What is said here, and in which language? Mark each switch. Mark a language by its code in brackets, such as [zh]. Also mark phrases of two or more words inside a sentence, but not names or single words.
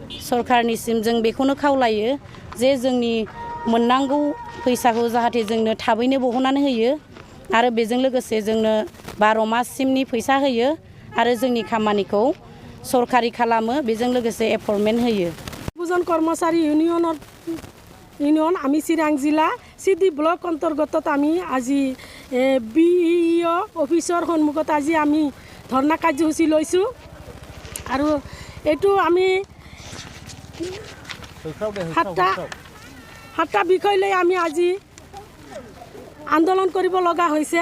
[brx] सरकारनिसिम जों बेखौनो खावलायो जे जोंनि मोननांगौ फैसाखौ जाहाथे जोंनो थाबैनो बहननानै होयो आरो बेजों लोगोसे जोंनो 12 माससिमनि फैसा होयो आरो जोंनि खामानिखौ सरकारि खालामो। बेजों लोगोसे एपइन्टमेन्ट होयो। [as] দুজন কর্মচারী ইউনিয়ন আমি চিৰাং জিলা সিডি ব্লক অন্তৰ্গত আমি আজি বিইঅ অফিচৰ সন্মুখত আজি আমি ধৰ্ণা কাৰ্যসূচী লৈছোঁ। আৰু এইটো আমি 7টা বিষয় লৈ আমি আজি আন্দোলন কৰিব লগা হৈছে।